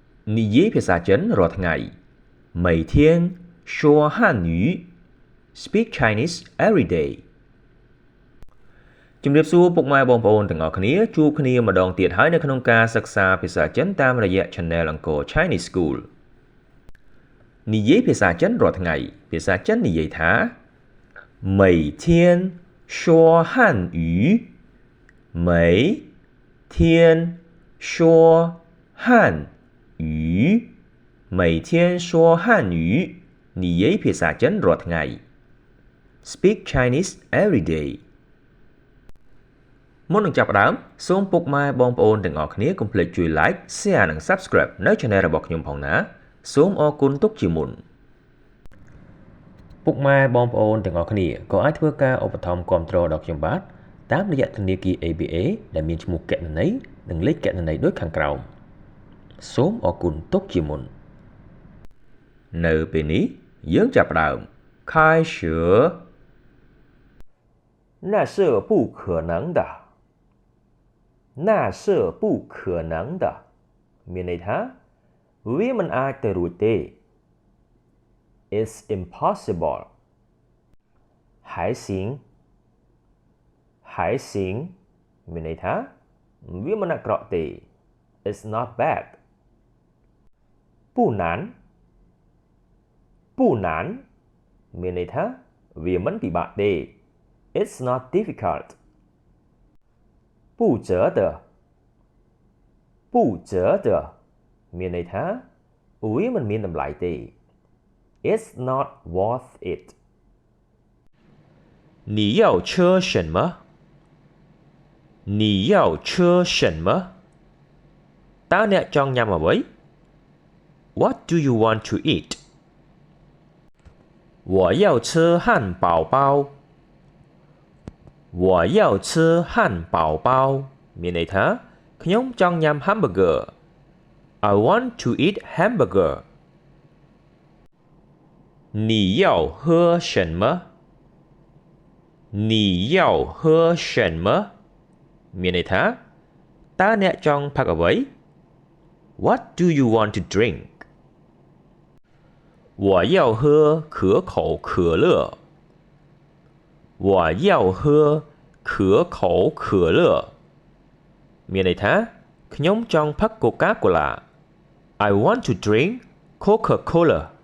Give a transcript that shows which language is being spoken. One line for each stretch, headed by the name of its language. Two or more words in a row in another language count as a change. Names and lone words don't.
Khmer: និយាយភាសាចិនរាល់ថ្ងៃ
Chinese: 每天说汉语
English: speak Chinese every day
Khmer: ជំរាបសួរពុកម៉ែបង ប្អូនទាំងអស់គ្នាជួបគ្នាម្ដងទៀតហើយនៅក្នុងការសិក្សាភាសាចិនតាមរយៈ Channel អង្គរ Chinese School និយាយភាសាចិនរាល់ថ្ងៃភាសាចិននិយាយថា
Chinese: 每天说汉语每天说汉语每天说汉语
Khmer: និយាយភាសាចិនរាល់ថ្ងៃ
English: speak Chinese every day
Khmer: មុននឹងចាប់ផ្ដើមសូមពុកម៉ែបងប្អូនទាំងអស់គ្នាកុំភ្លេចជួយ
English: like share
Khmer: និង subscribe នៅ channel របស់ខ្ញុំផងណាសូមអរគុណទុកជាមុន ពុកម៉ែបងប្អូនទាំងអស់គ្នាក៏អាចធ្វើការឧបត្ថម្ភគាំទ្រដល់ខ្ញុំបាទតាមរយៈធនាគារ ABA ដែលមានឈ្មោះគណនីនិងលេខគណនីដូចខាងក្រោមសូមអរគុណទុកជាមុននៅពេលនេះយើងចាប់ផ្ដើម开始
Chinese: 那是不可能的那是不可能的
Khmer: មានន័យថាវាមិនអាចទៅរួចទេ
English: It's impossible
Chinese: 还行还行
Khmer: មានន័យថាវាមិនអាក្រក់ទេ
English: It's not bad
Chinese: 不难不难
Khmer: មានន័យថាវាមិនពិបាកទេ
English: It's not difficult
Chinese: 不值得不值得
Khmer: មានន័យថាវាមិនមានតម្លៃទេ
English: It's not worth it
Chinese: 你要吃什么你要吃什么
Khmer: តើអ្នកចង់ញ៉ាំអ្វី
English: What do you want to eat
Chinese: 我要吃汉堡包我要吃汉堡包
Khmer: មានន័យថាខ្ញុំចង់ញ៉ាំ
English: hamburger I want to eat hamburger
Chinese: 你要喝什么你要喝什么
Khmer: មានន័យថាតើអ្នកចង់ផឹកអ្វី
English: What do you want to drink
Chinese: 我要喝可口可乐我要喝可口可乐
Khmer: មានន័យថាខ្ញុំចង់ផឹក
Chinese: Coca-Cola
English: I want to drink Coca-Cola